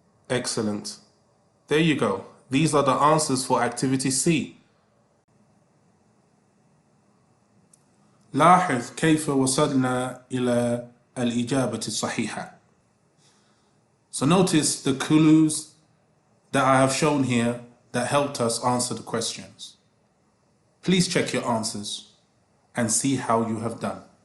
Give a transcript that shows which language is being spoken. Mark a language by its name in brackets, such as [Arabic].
[English] Excellent. There you go. These are the answers for activity C. [Arabic] لاحظ كيف وصلنا إلى الإجابة الصحيحة. [English] So notice the clues that I have shown here that helped us answer the questions. Please check your answers and see how you have done.